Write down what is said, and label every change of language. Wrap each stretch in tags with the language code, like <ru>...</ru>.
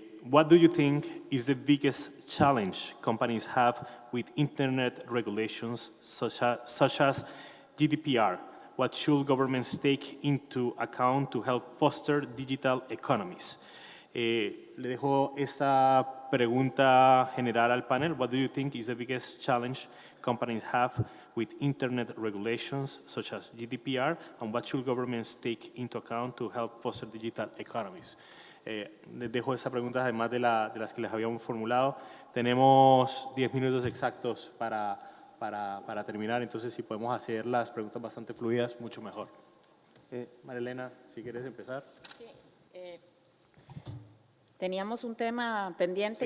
<en>What do you think is the biggest challenge companies have with internet regulations such as GDPR? What should governments take into account to help foster digital economies?</en> <es>Le dejo esta pregunta general al panel.</es> <en>What do you think is the biggest challenge companies have with internet regulations such as GDPR? And what should governments take into account to help foster digital economies?</en> <es>Les dejo esa pregunta además de las que les habíamos formulado. Tenemos 10 minutos exactos para terminar, entonces si podemos hacer las preguntas bastante fluidas, mucho mejor. Marilena, si quieres empezar. Sí, teníamos un tema pendiente,</es>